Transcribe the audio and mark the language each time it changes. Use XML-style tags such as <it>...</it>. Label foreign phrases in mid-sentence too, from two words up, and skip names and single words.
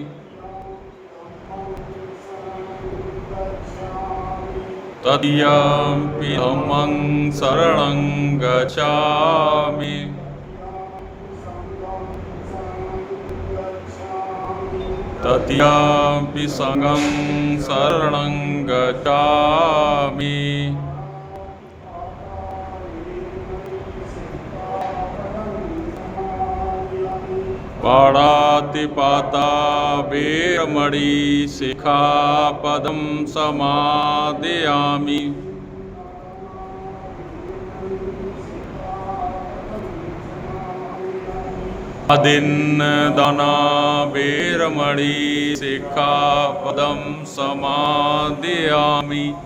<pi>तृतीयं धम्मं शरणं गच्छामि, तृतीयं संघं शरणं गच्छामि। पाणातिपाता वेरमणि सिक्खापदं समादयामि। अदिन्नदाना वेरमणि सिक्खापदं समादयामि।</pi>